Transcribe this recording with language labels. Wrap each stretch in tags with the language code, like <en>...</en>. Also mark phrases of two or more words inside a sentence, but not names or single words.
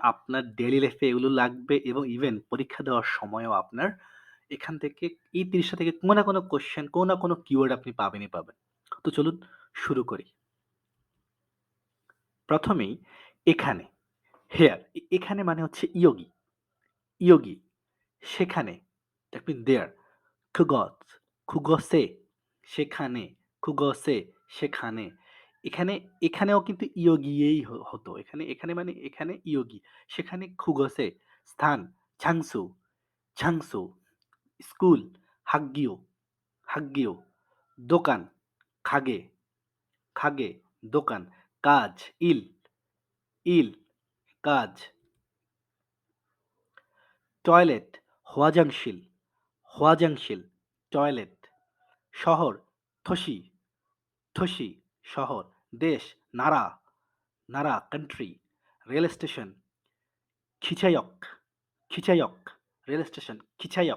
<bn>আপনার</bn> <en>daily life</en> <bn>এগুলো লাগবে এবং ইভেন পরীক্ষা দেওয়ার সময়ও আপনার এখান থেকে এই ৩০ টা থেকে কোনো না কোনো কোয়েশ্চেন, কোনো না কোনো কিওয়ার্ড আপনি পাবেনই পাবেন। তো চলুন শুরু করি। প্রথমেই এখানে, হেয়ার এখানে মানে হচ্ছে</bn> <ko>여기, 여기.</ko> <bn>সেখানে,</bn> <en>that mean there.</en> <ko>그것, 그것에,</ko> <bn>সেখানে, 그것에, সেখানে। এখানে, এখানেও কিন্তু ইয়োগিয়েই হতো। এখানে, এখানে মানে এখানে ইয়োগি। সেখানে 그것에, স্থান,</bn> <ko>장소, 장소,</ko> <bn>স্কুল,</bn> <ko>학교, 학교,</ko> <bn>দোকান,</bn> <ko>가게, 가게,</ko> <bn>দোকান, কাজ,</bn> <ko>일, 일,</ko> <bn>কাজ, টয়লেট,</bn> <ko>화장실, 화장실,</ko> <bn>টয়লেট, শহর,</bn> <ko>도시, 도시,</ko> <bn>শহর, দেশ,</bn> <ko>나라, 나라,</ko> <en>country,</en> <bn>রেল স্টেশন,</bn> <ko>기차역, 기차역,</ko> <bn>রেল স্টেশন, 기차역।</bn>